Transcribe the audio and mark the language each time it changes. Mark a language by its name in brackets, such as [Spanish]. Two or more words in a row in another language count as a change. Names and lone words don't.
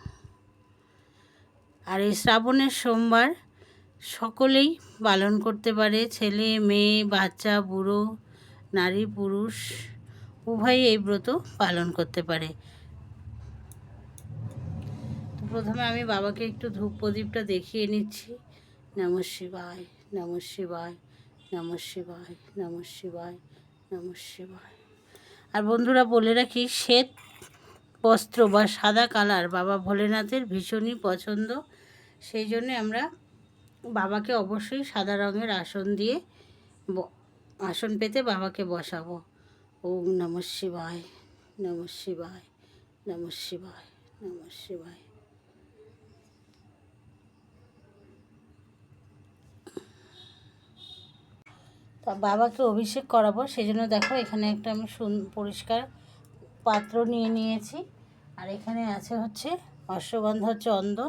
[Bangla] আর এই শ্রাবণের সোমবার সকলেই পালন করতে পারে, ছেলে মেয়ে, বাচ্চা, বুড়ো, নারী পুরুষ উভয়ই এই ব্রত পালন করতে পারে। তো প্রথমে আমি বাবাকে একটু ধূপ প্রদীপটা দেখিয়ে নিচ্ছি। [Sanskrit] নমঃ শিবায়, নমঃ শিবায়, নমঃ শিবায়, নমঃ শিবায়, নমঃ শিবায়। [Bangla] আর বন্ধুরা, বলে রাখি, শ্বেত বস্ত্র বা সাদা কালার বাবা ভোলেনাথের ভীষণই পছন্দ। সেই জন্যে আমরা বাবাকে অবশ্যই সাদা রঙের আসন পেতে বাবাকে বসাবো। [Sanskrit] ওম নমঃ শিবায়, নমঃ শিবায়, নমঃ শিবায়, নমঃ শিবায়। [Bangla] তা বাবাকে অভিষেক করাবো, সেই জন্য দেখো এখানে একটা আমি পরিষ্কার পাত্র নিয়ে নিয়েছি। আর এখানে আছে হচ্ছে অশ্বগন্ধা চন্দন।